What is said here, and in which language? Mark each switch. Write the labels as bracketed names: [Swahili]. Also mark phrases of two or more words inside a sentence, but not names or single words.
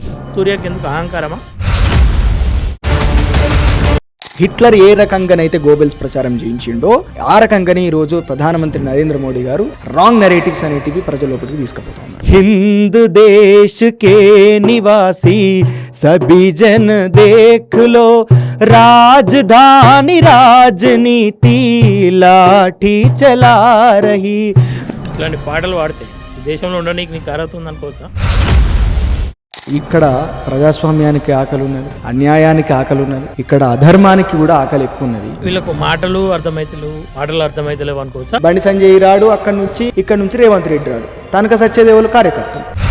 [Telugu] సూర్యకి ఎందుకు అహంకారమా? హిట్లర్ ఏ రకంగానైతే గోబెల్స్ ప్రచారం చేయించిండో ఆ రకంగానే ఈరోజు ప్రధానమంత్రి నరేంద్ర మోడీ గారు [English] wrong narratives [Telugu] అనేటివి ప్రజల్లోపలికి తీసుకుపోతా ఉన్నారు. [Hindi] हिंद देश के निवासी सभी जन देख लो राजधानी राजनीति लाठी चला रही. [Telugu] ఇట్లాంటి పాటలు పాడితే ఈ దేశంలో ఉండడానికి నీకు అర్హత ఉందనుకోవచ్చా? ఇక్కడ ప్రజాస్వామ్యానికి ఆకలి ఉన్నది, అన్యాయానికి ఆకలి ఉన్నది, ఇక్కడ అధర్మానికి కూడా ఆకలి ఎక్కువ ఉన్నది. వీళ్ళకు మాటలు అర్థమైతలేవు అనుకోవచ్చా? బండి సంజయ్ రాడు, ఇక్కడ నుంచి రేవంత్ రెడ్డి రాడు, తనక సత్యదేవులు కార్యకర్తలు.